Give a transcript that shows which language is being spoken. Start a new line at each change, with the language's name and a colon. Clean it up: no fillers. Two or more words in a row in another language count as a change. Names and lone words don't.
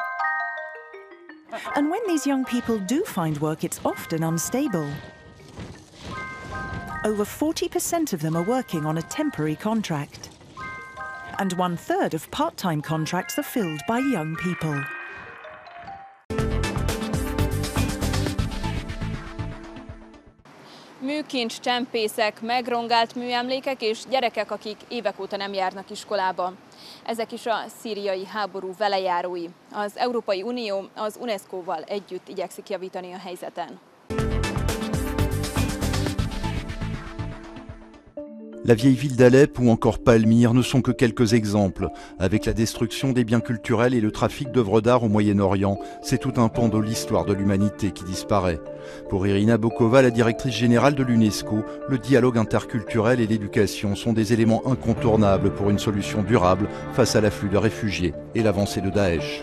English: And when these young people do find work, it's often unstable. Over 40% of them are working on a temporary contract. And 1/3 of part-time contracts are filled by young people.
Hungarian: Műkincs, csempészek, megrongált műemlékek és gyerekek, akik évek óta nem járnak iskolába. Ezek is a szíriai háború velejárói. Az Európai Unió az UNESCO-val együtt igyekszik javítani a helyzeten.
French: La vieille ville d'Alep ou encore Palmyre ne sont que quelques exemples. Avec la destruction des biens culturels et le trafic d'œuvres d'art au Moyen-Orient, c'est tout un pan de l'histoire de l'humanité qui disparaît. Pour Irina Bokova, la directrice générale de l'UNESCO, le dialogue interculturel et l'éducation sont des éléments incontournables pour une solution durable face à l'afflux de réfugiés et l'avancée de Daesh.